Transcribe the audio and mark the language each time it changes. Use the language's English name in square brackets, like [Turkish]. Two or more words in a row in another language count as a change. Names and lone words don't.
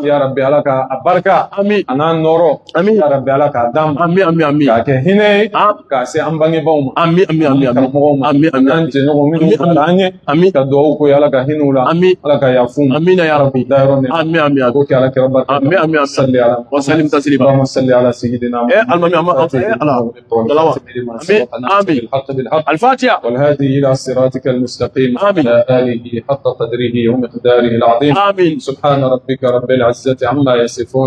[Arabic] يا ربي [Bambara] ala ka a barika amin a n'a nɔrɔ amin [Arabic] يا ربي [Bambara] ala k'a d'an ma amin amin amin k'a kɛ hinɛ ye ah k'a se an bangebaaw ma amin amin amin amin karamɔgɔw ma amin amin an jɛɲɔgɔn minnu fara an ye amin ka duwawu k'o ye ala ka hinɛw la amin ala ka yafu ma [Arabic] آمين يا ربي [Bambara] dayɔrɔ ne amin amin ko kɛ ala kira barika amin amin amin [Arabic] صل على وسلم تسليما اللهم صل على سيدنا المهم آمين بالحق بالحق الفاتحة والهادي إلى صراطك المستقيم آمين. على آله حق قدره ومقداره العظيم آمين سبحان ربك رب العزة عما يصفون